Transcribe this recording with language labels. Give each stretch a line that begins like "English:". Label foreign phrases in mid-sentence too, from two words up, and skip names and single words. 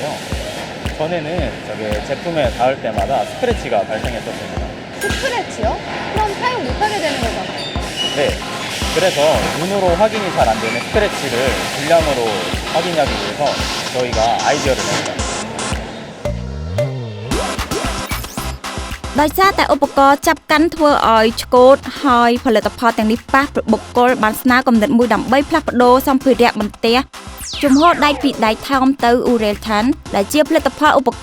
Korean: 전에는 저게 제품에 닿을 때마다 스크래치가 발생했었습니다. 스크래치요? 그럼 사용 못하게 되는 거잖아요. 네, 그래서 눈으로 확인이 잘 안 되는 스크래치를 불량으로 확인하기 위해서 저희가 아이디어를 냈습니다.
Khmer: ដោយសារតែឧបករណ៍ចាប់កាន់ធ្វើឲ្យឆ្កូតហើយផលិតផលទាំងនេះប៉ះបុគ្គលបានស្នើគំនិតមួយដើម្បីផ្លាស់ប្ដូរសម្ភារៈបន្ទះជំហរដែកពីដែកថោមទៅ Uraltan ដែលជាផលិតផលឧប